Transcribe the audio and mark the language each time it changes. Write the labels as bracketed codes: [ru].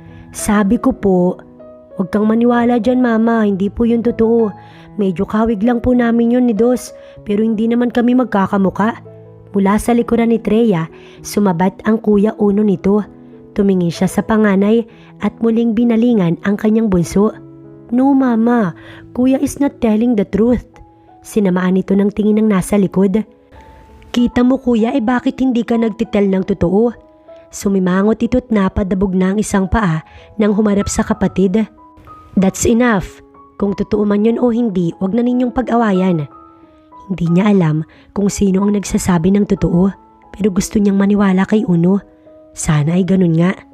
[tl] Sabi ko po, huwag kang maniwala dyan mama, hindi po yun totoo. Medyo kawig lang po namin yun ni Dos, pero hindi naman kami magkakamuka. Mula sa likuran ni Treya, sumabat ang Kuya Uno nito. Tumingin siya sa panganay at muling binalingan ang kanyang bunso. [en] No mama, Kuya is not telling the truth. [tl] Sinamaan nito ng tingin ng nasa likod. Kita mo Kuya, bakit hindi ka nagtitel ng totoo? Sumimangot ito't napadabog na ang isang paa nang humarap sa kapatid. [en] That's enough. [tl] Kung totoo man yun o hindi, wag na ninyong pag-awayan. Hindi niya alam kung sino ang nagsasabi ng totoo, pero gusto niyang maniwala kay Uno. Sana ay ganun nga.